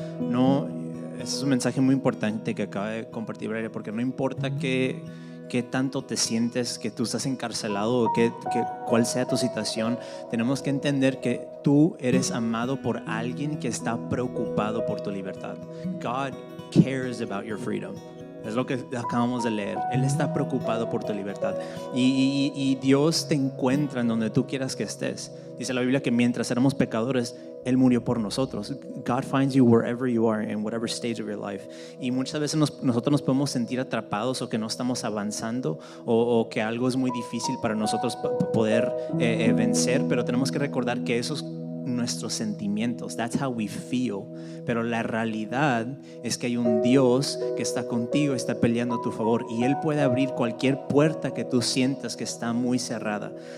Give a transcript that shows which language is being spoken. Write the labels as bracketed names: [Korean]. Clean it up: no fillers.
[Spanish] No, ese es un mensaje muy importante que acaba de compartir Valeria, porque no importa qué tanto te sientes, que tú estás encarcelado o cuál sea tu situación, tenemos que entender que tú eres amado por alguien que está preocupado por tu libertad. [English] God cares about your freedom. [Spanish] Es lo que acabamos de leer. Él está preocupado por tu libertad. Y Dios te encuentra en donde tú quieras que estés. Dice la Biblia que mientras éramos pecadores, Él murió por nosotros. [English] God finds you wherever you are, in whatever stage of your life. [Spanish] Y muchas veces nosotros nos podemos sentir atrapados, o que no estamos avanzando, o que algo es muy difícil para nosotros poder vencer. Pero tenemos que recordar que esos nuestros sentimientos, [English] that's how we feel, [Spanish] pero la realidad es que hay un Dios que está contigo, está peleando a tu favor, y Él puede abrir cualquier puerta que tú sientas que está muy cerrada.